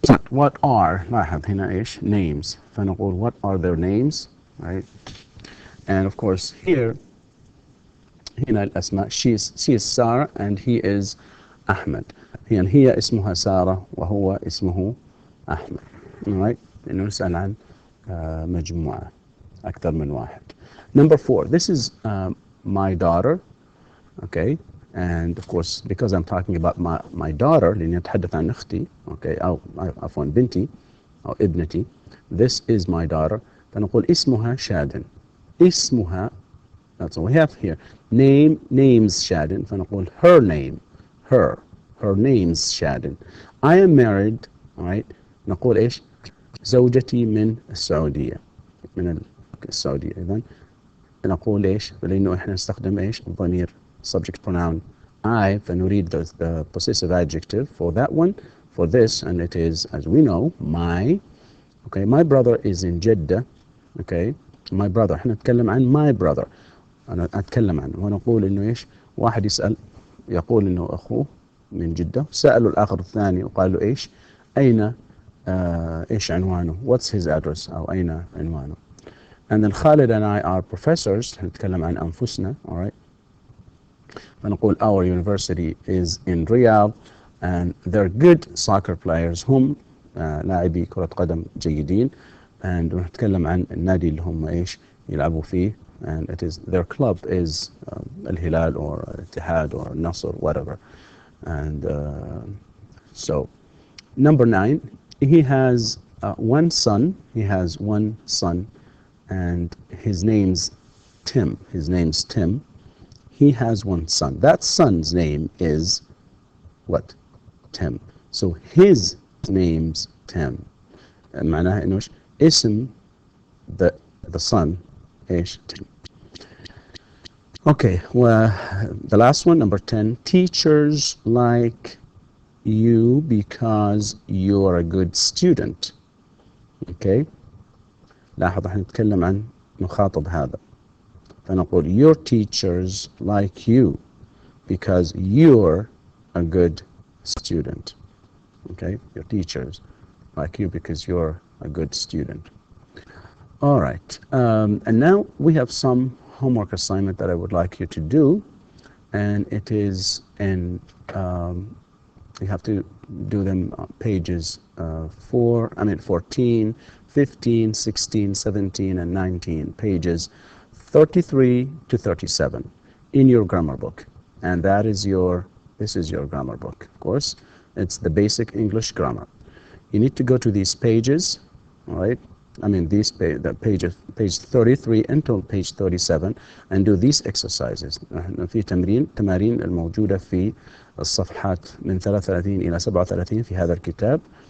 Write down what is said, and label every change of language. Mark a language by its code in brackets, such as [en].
[en] What are [ar] لاحظ هنا إيش؟ [en] names. فنقول what are their names? Right. And of course here [ar] هنا الأسماء. [en] she is Sarah and he is أحمد. [ar] هي اسمها سارة وهو اسمه أحمد. [en] Right. [ar] إنه نسأل عن مجموعة أكثر من واحد. [en] Number four, this is my daughter. Okay. And of course because I'm talking about my daughter [ar] لأني أتحدث عن أختي. [en] Okay. [ar] أو عفوا بنتي أو ابنتي. [en] This is my daughter. [ar] فنقول اسمها شادن. اسمها. [en] That's what we have here. Names شادن. فنقول her name. Her name's شادن. I am married. All right. [ar] نقول إيش؟ زوجتي من السعودية. من السعودية. إذن نقول إيش؟ لأنه إحنا نستخدم إيش؟ الضمير subject pronoun I. [en] فنريد the possessive adjective for that one, for this, and it is, as we know, my. Okay. My brother is in Jeddah. Okay. My brother. [ar] إحنا نتكلم عن my brother. أنا أتكلم عنه ونقول إنه إيش؟ واحد يسأل يقول إنه أخوه من جدة. سألوا الآخر الثاني وقال له إيش؟ أين إيش عنوانه؟ [en] What's his address؟ [ar] أو أين عنوانه؟ [en] And then Khalid and I are professors. [ar] نتكلم عن أنفسنا. All right. [en] فنقول our university is in Riyadh and they're good soccer players. [ar] هم لاعبي كرة قدم جيدين. And نتكلم عن النادي اللي هم إيش يلعبوا فيه. [en] And it is their club is الهلال or الاتحاد or Nasr, whatever. And so number 9, he has one son. He has one son, and his name's Tim. His name's Tim. He has one son. That son's name is what? Tim. So his name's Tim. معناها إنه اسم the son إيش؟ Tim. Okay, well, the last one, number 10, teachers like you because you are a good student. [ar] Okay, لاحظ احنا نتكلم عن نخاطب هذا. [en] فنقول your teachers like you because you're a good student. Okay, your teachers like you because you're a good student. All right, and now we have some homework assignment that I would like you to do, and it is in you have to do them pages 14, 15, 16, 17, and 19, pages 33 to 37 in your grammar book. And this is your grammar book, of course. It's the basic English grammar. You need to go to these pages, all right? I mean page 33 until page 37 and do these exercises. [ar] في تمارين الموجودة في الصفحات من 33 إلى 37 في هذا الكتاب.